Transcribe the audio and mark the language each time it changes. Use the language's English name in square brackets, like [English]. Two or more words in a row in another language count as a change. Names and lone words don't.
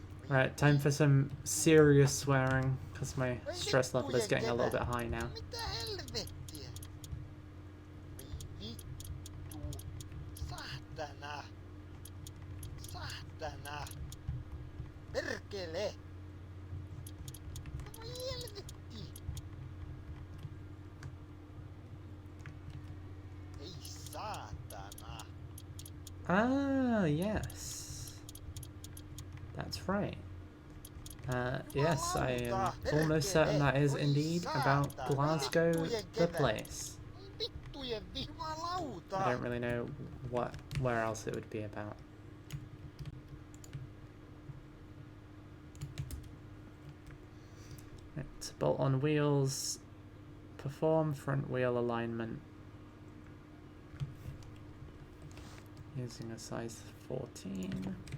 [English] Right, time for some serious swearing, because my stress level is getting a little bit high now. [Finnish] Mitä helvettiä? Vittu. Saatana. Saatana. Perkele. Voi helvetti. Ei saatana. [English] Ah, yes. That's right. Yes, I am almost certain that is indeed about Glasgow, the place. [Finnish] Vittujen jumalauta. [English] I don't really know where else it would be about. Right, bolt on wheels, perform front wheel alignment using a size 14.